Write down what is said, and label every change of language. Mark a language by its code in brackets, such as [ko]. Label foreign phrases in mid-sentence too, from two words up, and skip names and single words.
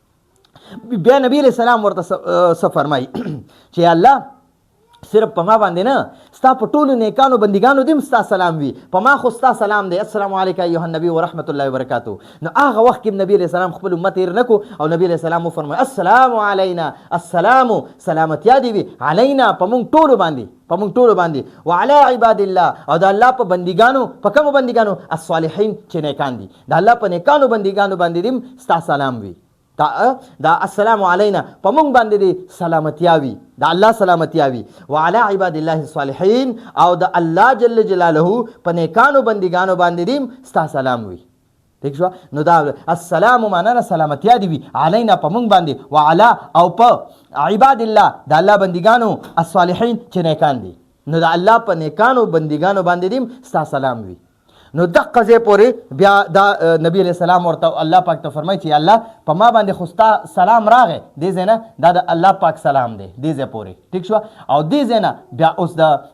[ps] بیا نبی [ar] علیہ السلام [ps] ورته څه فرمایي چې الله صرف په ما باندې نه ستا په ټولو نیکانو بندګانو دې هم ستا سلام وي په ما خو ستا سلام دی [ar] السلام علیک ایها النبی ورحمت الله وبرکاته [ps] نو هغه وخت کې نبی [ar] علیہ السلام [ps] خپل امت هېر نه کو او نبی [ar] علیہ السلام [ps] وفرمایي [ar] السلام علینا [ps] السلام سلامتیا دی وي علینا په موږ ټولو باندې [ar] وعلى عباد الله [ps] او د الله په بندګانو په کومو بندګانو الصالحین چې نیکان دي د الله په نیکانو بندګانو باندې دې ستا سلام وي دا [ar] السلام علینا [ps] په موږ باندې دی سلامتیا وي د الله سلامتیا وي [ar] وعلى عباد الله الصالحین [ps] او د الله جل جلاله په نیکانو بندګانو باندې دی ستا سلام وي ٹھیک شو نو دا السلام معنا سلامتیا دی وي علینا په موږ باندې وعلى او په [ar] عباد الله [ps] د الله بندګانو الصالحین چې نیکان دي نو د الله په نیکانو بندګانو باندې دی ستا سلام وي نو دغه ځای پورې بیا دا نبی [ar] علیہ السلام [ps] ورته الله پاک ته فرمایي چې الله په ما باندې خو ستا سلام راغی دې ځای نه دا د الله پاک سلام دی دې ځای پورې ٹھیک شو او دې ځای نه بیا اوس د